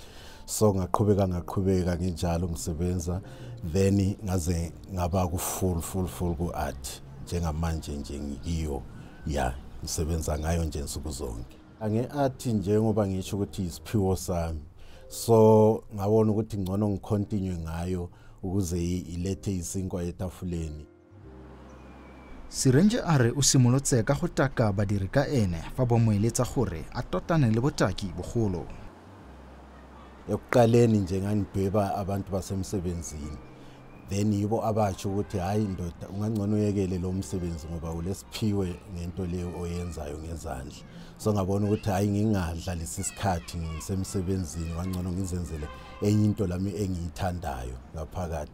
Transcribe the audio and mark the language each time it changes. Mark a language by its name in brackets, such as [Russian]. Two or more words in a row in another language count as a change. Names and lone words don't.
[Zulu] So ngaqhubeka nginjalo ngisebenza, then ngaze ngaba ku full ku art njengamanje nje ngikiyo ya ngisebenza ngayo nje insuku zonke. Ange art njengoba ngisho ukuthi isiphiwo sami, so ngabona ukuthi ngcono ngicontinue ngayo ukuze ilethe isinkwa etafuleni. [Tswana] Sirenje are o simolotse ka go taka badiri ka ene fa bo moeletsa gore a totane le botaki bogolo. [Zulu] Ekuqaleni nje nganibheba abantu basemsebenzini, then yibo abatsho ukuthi hayi ndoda ungangcono uyekele lo msebenzi ngoba ulesiphiwe ngento leyo oyenzayo ngezandla. So ngabona ukuthi hayi ngingadlalisa isikhathi ngisemsebenzini, ngangcono ngizenzele enye into lami engiyithandayo ngaphakathi.